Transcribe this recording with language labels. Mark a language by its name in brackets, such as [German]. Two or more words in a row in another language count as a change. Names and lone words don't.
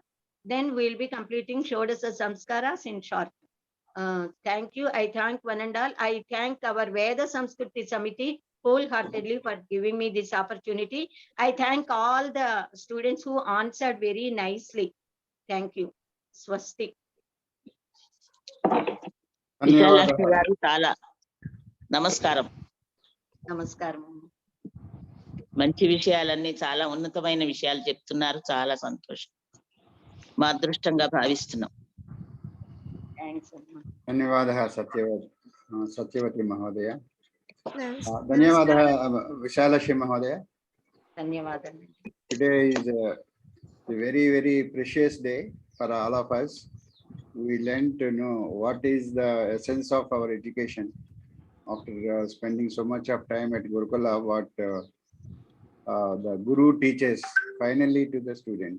[English] Then we'll be completing [Sanskrit] षोडश संस्काराः [English] in short. Thank you. I thank one and all. I thank our Veda Samskruti Samiti wholeheartedly for giving me this opportunity. I thank all the students who answered very nicely. Thank you. Swasti. [Telugu] Visalakshi garu చాలా నమస్కారం. Namaskaram. మంచి విషయాలన్నీ చాలా ఉన్నతమైన విషయాలు చెప్తున్నారు. చాలా సంతోషం. మా అదృష్టంగా భావిస్తున్నాం. [English] Thanks. [Sanskrit] धन्यवादः सत्यवती महोदय. धन्यवादः विशालक्षी महोदय. Dhanyavadan. [English] Today is a very precious day for all of us. We learned to know what is the essence of our education after spending so much of time at Gurukula, what the Guru teaches finally to the student.